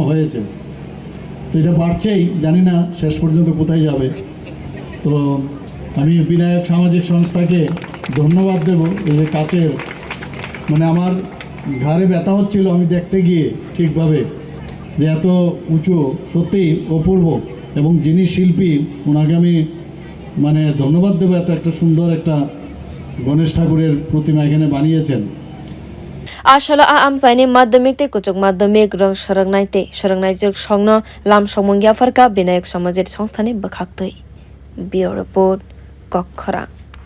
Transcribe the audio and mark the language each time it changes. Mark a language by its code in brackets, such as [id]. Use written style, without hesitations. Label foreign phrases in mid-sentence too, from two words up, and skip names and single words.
[bn] হয়েছে তো এটা বাড়ছেই জানি না শেষ পর্যন্ত কোথায় যাবে তো আমি বিনায়ক সামাজিক সংস্থাকে ধন্যবাদ দেব এই যে কাচের মানে আমার ঘাড়ে ব্যথা হচ্ছিল আমি দেখতে গিয়ে ঠিকভাবে যে এত উঁচু সত্যিই অপূর্ব এবং যিনি শিল্পী ওনাকে আমি মানে ধন্যবাদ দেবো এত একটা সুন্দর একটা গণেশ ঠাকুরের প্রতিমা এখানে বানিয়েছেন [trp] Ashala amchaini madhyamik tei kuchuk madhyamik rong sorangnai jog songno lam somongya farka binayak samajik songstani bwkhaktwi [en] Bureau Report [trp] Kwrak